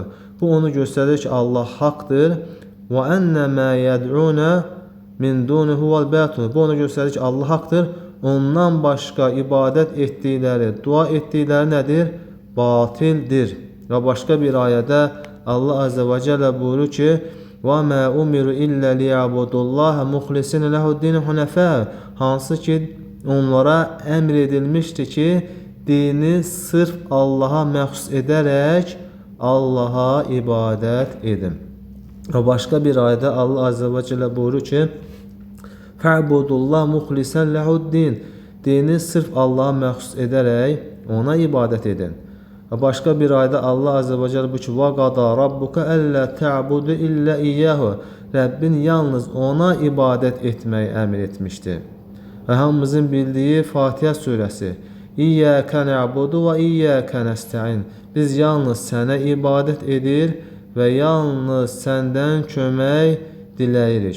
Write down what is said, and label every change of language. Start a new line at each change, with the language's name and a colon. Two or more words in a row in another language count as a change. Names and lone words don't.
Azerbaijani: Bu onu göstərir ki, Allah haqdır. Və
Arabic: أن ما يدعون من دونه الباطل.
Azerbaijani: Bu onu göstərir ki, Allah haqdır. Ondan başqa ibadət etdikləri, dua etdikləri nədir? Batildir. Və başqa bir ayədə Allah
Arabic: عز وجل
Azerbaijani: buyurur ki,
Arabic: وَمَا أُمِرُوا إِلَّا لِيَعْبُدُوا اللّٰهَ مُخْلِصِينَ لَهُ الدِّينَ حُنَفَاءَ.
Azerbaijani: Hansı ki onlara əmr edilmişdir ki, dini sırf Allah'a məxsus edərək Allah'a ibadət edin. Və başqa bir ayədə Allah
Arabic: عز وجل
Azerbaijani: buyurur ki,
Arabic: فَعْبُدُوا اللّٰهَ مُخْلِصًا لَهُ الدِّينَ.
Azerbaijani: Dini sırf Allah'a məxsus edərək ona ibadət edin. Başqa bir ayda Allah
Arabic: عز وجل
Azerbaijani: bu ki,
Arabic: وَقَضَى رَبُّكَ أَلَّا تَعْبُدُ إِلَّا إِيَّهُ.
Azerbaijani: Rəbbin yalnız ona ibadət etməyi əmr etmişdir. Və hamımızın bildiyi Fatihə surəsi.
Arabic: إياك نعبد وإياك نستعين.
Azerbaijani: Biz yalnız sənə ibadət edir və yalnız səndən kömək diləyirik.